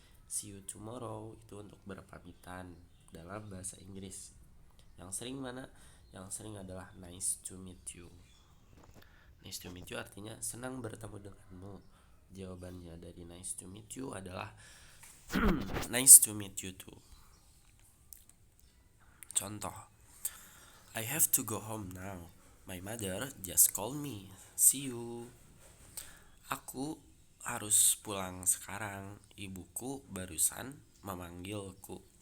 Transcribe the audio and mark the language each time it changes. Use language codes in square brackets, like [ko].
[en] See you tomorrow [id] itu untuk berpamitan dalam bahasa Inggris. Yang sering mana? Yang sering adalah [en] nice to meet you. Nice to meet you [id] artinya senang bertemu denganmu. Jawabannya dari [en] nice to meet you adalah nice to meet you too. Contoh, I have to go home now. My mother just called me. See you. [id] Aku harus pulang sekarang. Ibuku barusan memanggilku.